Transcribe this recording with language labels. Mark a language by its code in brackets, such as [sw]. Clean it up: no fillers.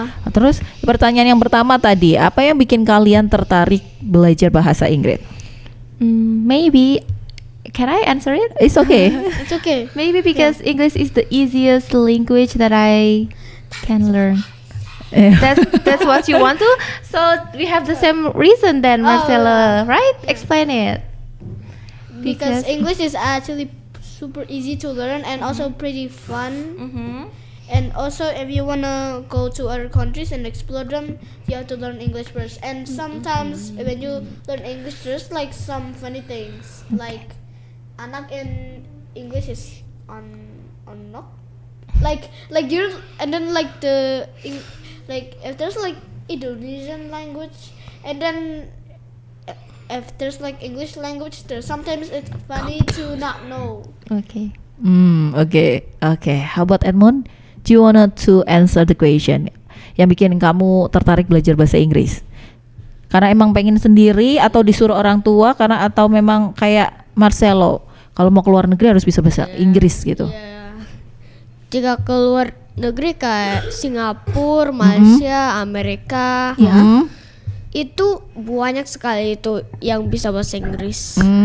[id] Terus pertanyaan yang pertama tadi, apa yang bikin kalian tertarik belajar bahasa Inggris? [en] Maybe can I answer it? It's okay. It's okay. Maybe because English is the easiest language that I can learn. That's what you want to. So we have the same reason then, Marcelo, right? Explain it. Because English is actually super easy to learn and also pretty fun. And also if you wanna go to other countries and explore them, you have to learn English first. And sometimes when you learn English, there's like some funny things. Like anak in English is anak. Like you're, and then like like if there's like Indonesian language, and then if there's like English language, there's sometimes it's funny to not know. Okay. Okay. How about Edmund? Do you want to answer the question? [id] Yang bikin kamu tertarik belajar bahasa Inggris? Karena emang pengen sendiri atau disuruh orang tua? Karena atau memang kayak Marcelo, kalau mau keluar negeri harus bisa bahasa Inggris gitu? Jika keluar negeri kayak Singapura, Malaysia, Amerika, itu banyak sekali itu yang bisa bahasa Inggris.